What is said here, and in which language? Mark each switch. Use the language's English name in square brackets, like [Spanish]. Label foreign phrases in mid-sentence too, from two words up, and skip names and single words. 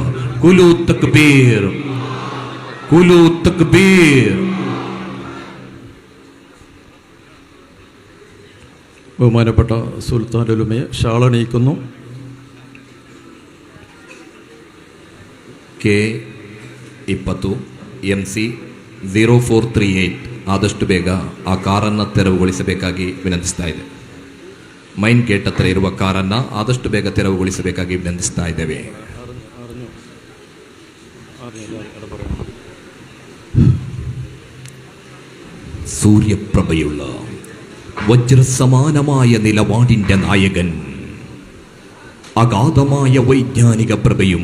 [Arabic] كل تكبير، كل تكبير. [Malayalam] ബഹുമാനപ്പെട്ട സുൽത്താനുൽ ഉലമയെ ഷാളണിയിക്കുന്നു. [Kannada] K20 MC 0438 ಆದಷ್ಟು ಬೇಗ ಆ ಕಾರನ್ನು ತೆರವುಗೊಳಿಸಬೇಕಾಗಿ ವಿನಂತಿಸ್ತಾ ಇದೆ. ಮೈನ್ ಗೇಟ್ ಹತ್ರ ಇರುವ ಕಾರನ್ನು ಆದಷ್ಟು ಬೇಗ ತೆರವುಗೊಳಿಸಬೇಕಾಗಿ ವಿನಂತಿಸ್ತಾ ಇದ್ದೇವೆ. [Malayalam] സൂര്യപ്രഭയുള്ള വജ്രസമാനമായ നിലപാടിൻ്റെ നായകൻ, അഗാധമായ വൈജ്ഞാനിക പ്രഭയും